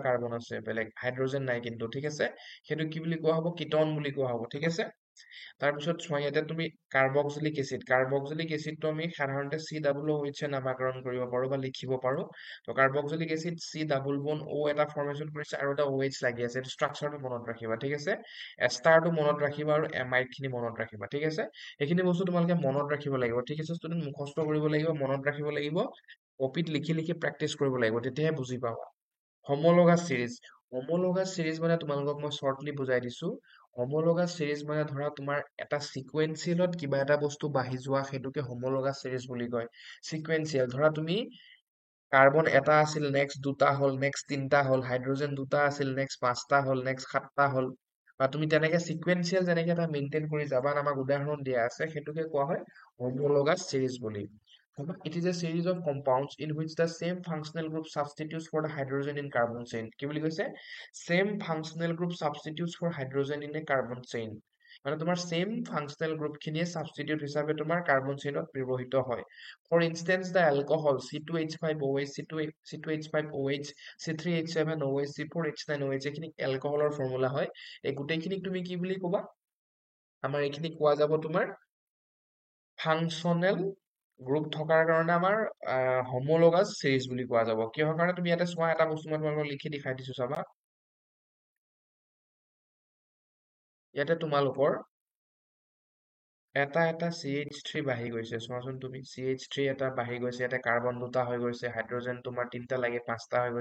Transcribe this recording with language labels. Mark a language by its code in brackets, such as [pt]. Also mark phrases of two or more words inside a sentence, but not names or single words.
[as] কাৰ্বন আছে বেলেগ হাইড্ৰজেন নাই কিন্তু ঠিক আছে সেইটো কি বুলি কোৱা হ'ব কিটন বুলি কোৱা হ'ব ঠিক আছে তাৰপিছত চোৱা ইয়াতে তুমি [en] carboxylic acidটো [as] আমি সাধাৰণতে COOH নামাকৰণ কৰিব পাৰো বা লিখিব পাৰো তো [en] carboxylic acid C double bond [as] এটা ফৰ্মেশ্যন কৰিছে আৰু এটা OH লাগি আছে এইটো ষ্ট্ৰাকচাৰটো মনত ৰাখিবা ঠিক আছে এষ্টাৰটো মনত ৰাখিবা আৰু এমাইড খিনি মনত ৰাখিবা ঠিক আছে এইখিনি বস্তু তোমালোকে মনত ৰাখিব লাগিব ঠিক আছে ষ্টুডেণ্ট মুখস্থ কৰিব লাগিব মনত ৰাখিব লাগিব কপিত লিখি লিখি প্ৰেক্টিচ কৰিব লাগিব তেতিয়াহে বুজি পাবা [en] homologous series [as] মানে তোমালোকক মই শ্বৰ্টলি বুজাই দিছো [en] homologous series [as] মানে ধৰা তোমাৰ এটা সিকুৱেন্সিয়েলত কিবা এটা বস্তু বাঢ়ি যোৱা সেইটোকে [en] homologous series [as] বুলি কয় সিকুৱেন্সিয়েল ধৰা তুমি কাৰ্বন এটা আছিল নেক্সট দুটা হ'ল নেক্সট তিনটা হ'ল হাইড্ৰজেন দুটা আছিল নেক্সট পাঁচটা হ'ল নেক্সট সাতটা হ'ল বা তুমি তেনেকে সিকুৱেন্সিয়েল যেনেকে এটা মেইনটেইন কৰি যাবা আমাক উদাহৰণ দিয়া আছে সেইটোকে কোৱা হয় [en] homologous series [as] বুলি [en] It is a series of compounds in which the same functional group substitutes for the hydrogen in carbon chain. [as] কি বুলি কৈছে? [en] Same functional group substitutes for hydrogen in a carbon chain. [as] মানে তোমাৰ [en] same functional group [as] খিনিয়ে substitute হিচাপে তোমাৰ [en] carbon chain [as] ত ব্যৱহৃত হয়। [en] For instance, the alcohol C2H5OH, C2H5OH, C3H7OH, C4H9OH [as] এইখিনি এলকহলৰ ফৰ্মুলা হয়। এই গোটেইখিনিক তুমি কি বুলি ক'বা? আমাৰ এইখিনি কোৱা যাব তোমাৰ [en] functional group [as] থকাৰ কাৰণে আমাৰ [en] homologous series [as] বুলি কোৱা যাব কিহৰ কাৰণে তুমি ইয়াতে চোৱা এটা বস্তু মই তোমালোকক লিখি দেখাই দিছো চাবা ইয়াতে তোমালোকৰ এটা CH3 বাঢ়ি গৈছে চোৱাচোন তুমি CH3 এটা বাঢ়ি গৈছে ইয়াতে কাৰ্বন দুটা হৈ গৈছে হাইড্ৰজেন তোমাৰ তিনটা লাগি পাঁচটা হৈ